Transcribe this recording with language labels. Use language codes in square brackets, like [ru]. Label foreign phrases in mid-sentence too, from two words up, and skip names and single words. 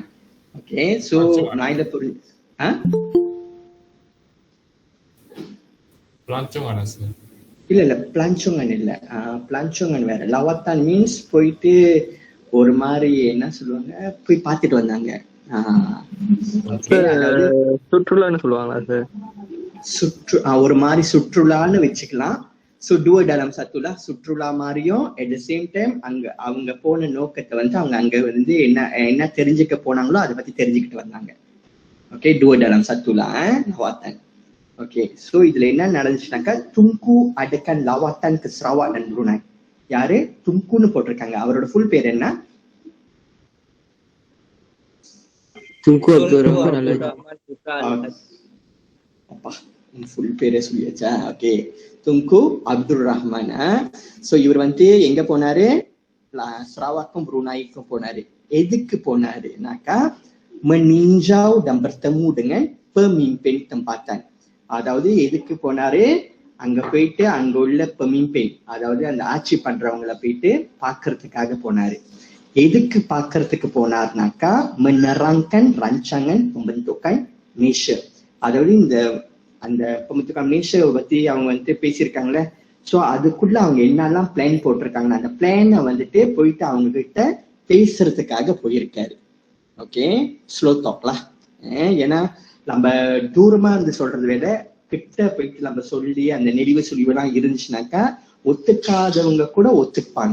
[ta] ஓகே, ஸோ நான் இதை இல்ல பிளான்சோங்கன் இல்ல, பிளான்சோங்கன் வேற. லவாத்தான் மீன்ஸ் போயிட்டு ஒரு மாதிரி என்ன சொல்லுவாங்க, போய் பார்த்துட்டு வந்தாங்க. சுற்றுலான்னு சொல்லுவாங்களா சார்? ஒரு மாதிரி சுற்றுலான்னு வச்சுக்கலாம். [en] so two [ms] dalam satu lah, [ta] சுற்றுலா மாதிரியும் [en] at the same time [ta] அங்க அவங்க போன நோக்கத்தை வந்து அவங்க அங்க வந்து என்ன தெரிஞ்சுக்க போனாங்களோ அதை பத்தி தெரிஞ்சுக்கிட்டு வந்தாங்க. [ms] ஓகே, டூ dalam satu lah lawatan. [ta] ஓகே, ஸோ இதுல என்ன நடந்துச்சுனாக்கா, [ms] Tunku adakan lawatan ke Sarawak dan Brunei. [ta] யாரு துங்குன்னு போட்டிருக்காங்க, அவரோட ஃபுல் பேர் என்ன? துங்கு அப்துல் ரஹ்மான். அப்பா, ஃபுல் பேரே சொல்லியாச்சா? ஓகே, துங்கு அப்துல் ரஹ்மான். ஸோ இவர் வந்து எங்க போனாரு, சரவாக்கும் புருனாய்க்கும் போனாரு. எதுக்கு போனாருனாக்கா, [ms] meninjau dan bertemu dengan pemimpin tempatan. [ta] அதாவது எதுக்கு போனாரு, அங்க போயிட்டு அங்க உள்ள பெமிம்பெயின், அதாவது அந்த ஆட்சி பண்றவங்களை போயிட்டு பாக்குறதுக்காக போனாரு. எதுக்கு பாக்குறதுக்கு போனார்னாக்கா, [ms] menerangkan rancangan pembentukan Malaysia. [ta] அதாவது இந்த அந்த [ms] pembentukan Malaysia [ta] பத்தி அவங்க வந்து பேசியிருக்காங்களே, ஸோ அதுக்குள்ள அவங்க என்னெல்லாம் பிளான் போட்டிருக்காங்கன்னா அந்த பிளானை வந்துட்டு போயிட்டு அவங்க கிட்ட பேசுறதுக்காக போயிருக்காரு. ஓகே, ஸ்லோ டாக்லாம். ஏன்னா நம்ம தூரமா இருந்து சொல்றதை விட கிட்ட போயிட்டு நம்ம சொல்லி அந்த நெளிவு சுழிவுலாம் இருந்துச்சுனாக்கா ஒத்துக்காதவங்க கூட ஒத்துப்பாங்க.